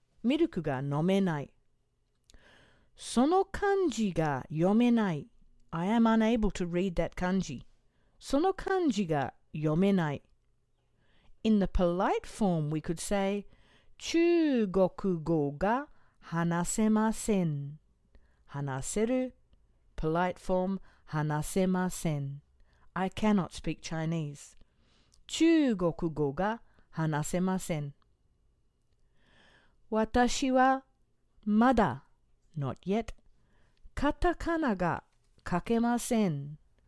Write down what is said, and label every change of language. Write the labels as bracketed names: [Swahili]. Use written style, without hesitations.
[Japanese] Miruku ga nomenai. Sono kanji ga yomenai. [English] I am unable to read that kanji. [Japanese] Sono kanji ga yomenai. [English] In the polite form, we could say, [Japanese] 中国語が話せません. 話せる. [English] Polite form, [Japanese] 話せません. [English] I cannot speak Chinese. [Japanese] 中国語が話せません. 私はまだ [English] not yet. [Japanese] カタカナが書けません.